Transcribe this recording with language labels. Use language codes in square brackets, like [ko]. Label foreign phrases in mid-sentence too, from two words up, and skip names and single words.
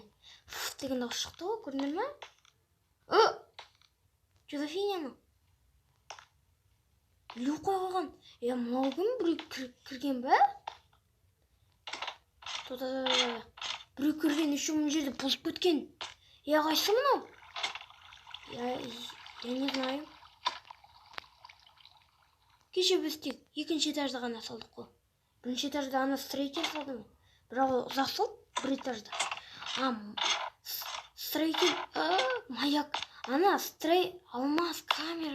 [kk] Фуф деген дауыс шықты ғой, көрдіңдер ме? Жозефиня ма? Лу қойған. Мынау кім біреу кірген бе? Біреу кірген, еще мына жерде бұзып кеткен. Қайсы мынау? [ru] Я не знаю. [kk] Кеше біз тек екінші этажда ғана салдық қой. Бірінші этажда ана строитель салды ма? Бірақ ол ұзақ салды, бір этажда. Строитель, маяк. Алмаз камера.